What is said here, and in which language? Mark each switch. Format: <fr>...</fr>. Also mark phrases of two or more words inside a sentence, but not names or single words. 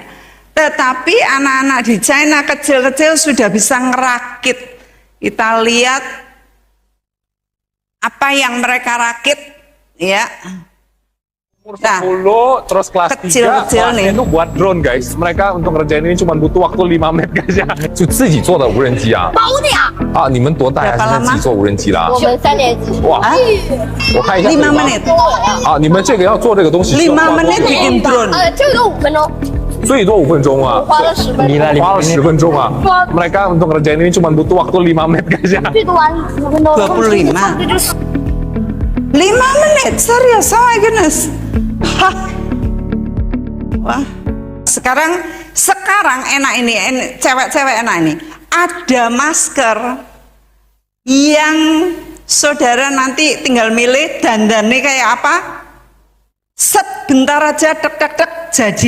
<id>Tetapi anak-anak di China kecil-kecil sudah bisa ngerakit. Kita lihat apa yang mereka rakit ya. Umur Nah, 10 terus kelas 3 kecil-kecil nih. itu buat drone guys. Mereka untuk ngerjain ini cuma butuh waktu 5 menit guys ya.</id> <zh>就自己做的无人机啊？包的呀，啊，你们多大呀？</zh> <id>Berapa</id> <zh>现在自己做无人机啦？我们3年级。哇，我看一下。</zh> <id>5 menit.</id> <zh>啊，你们这个要做这个东西需要</zh> <id>5</id> <zh>花多</zh> <id>menit</id> <zh>久？</zh> <id>bikin drone.</id> <zh>这个5分钟，最多5分钟啊，花了10分钟，花了10分钟啊。</zh> <id>Mereka untuk ngerjain ini cuma butuh waktu 5 menit guys ya.</id> <zh>最多玩5分钟。</zh> <id>25. 5 menit, serius,</id> <en>oh my goodness. Hah. Wah.</en> <id>Sekarang enak ini, cewek-cewek enak ini. Ada masker yang saudara nanti tinggal milih dandannya kayak apa. Set, bentar aja, tek tek tek, jadi.</id>